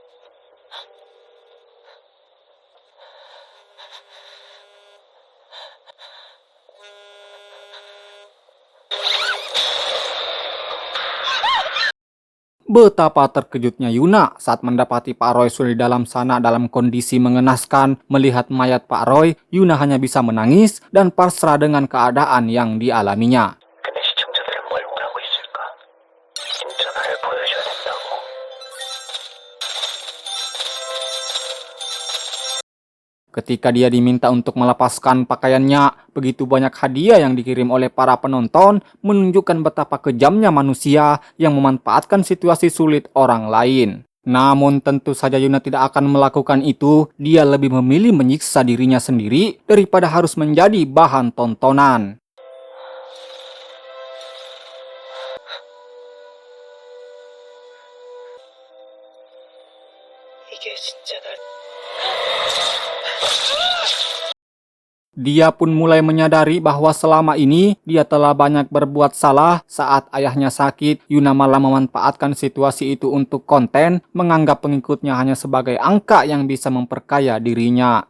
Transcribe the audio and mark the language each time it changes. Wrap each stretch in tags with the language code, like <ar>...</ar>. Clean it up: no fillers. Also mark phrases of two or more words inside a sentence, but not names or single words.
<id>Betapa terkejutnya Yuna saat mendapati Pak Roy sudah di dalam sana dalam kondisi mengenaskan. Melihat mayat Pak Roy, Yuna hanya bisa menangis dan pasrah dengan keadaan yang dialaminya.</id> <ko>근데 시청자들은 뭘 원하고 있을까? 진짜 나를 보여줘야 된다고.</ko> <id>Ketika dia diminta untuk melepaskan pakaiannya, begitu banyak hadiah yang dikirim oleh para penonton menunjukkan betapa kejamnya manusia yang memanfaatkan situasi sulit orang lain. Namun tentu saja Yuna tidak akan melakukan itu. Dia lebih memilih menyiksa dirinya sendiri daripada harus menjadi bahan tontonan.</id> <ko>이게 진짜 날</ko> <id>Dia pun mulai menyadari bahwa selama ini dia telah banyak berbuat salah. Saat ayahnya sakit, Yuna malah memanfaatkan situasi itu untuk konten, menganggap pengikutnya hanya sebagai angka yang bisa memperkaya dirinya.</id>